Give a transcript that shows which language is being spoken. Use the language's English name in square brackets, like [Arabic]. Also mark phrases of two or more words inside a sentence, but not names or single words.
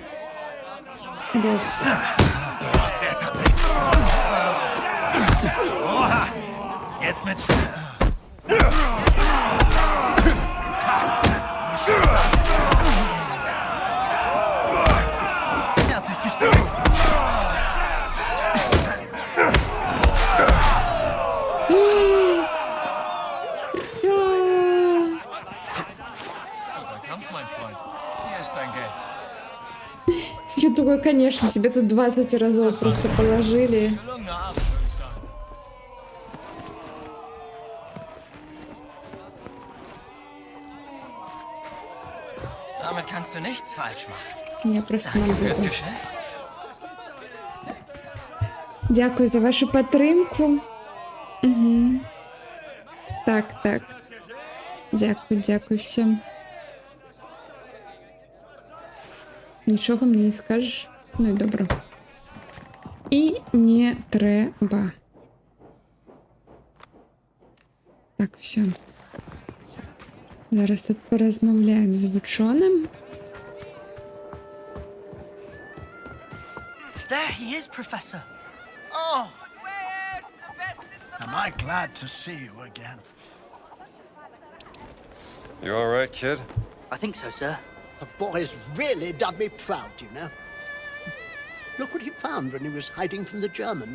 [Russian] Босс. [German] Oha! Jetzt mit... Fertig gespielt! [Russian] Я думаю, конечно, тебе тут 20 разов просто положили. [German] Damit kannst du nichts falsch machen. [Russian] Я просто [German] Danke [Russian] не [German] fürs [Russian] буду. [German] Geschäft. [Ukrainian] Дякую за вашу підтримку. Угу. Так, так. Дякую, дякую всім. Нічого мені не скажеш. Ну і добре. І не треба. Так, все. Зараз тут порозмовляємо з Вучоним. [English] There he is, Professor. Oh! Am I glad to see you again? You all right, kid? I think so, sir. The boy's really done me proud, you know. Look what he found when he was hiding from the Germans.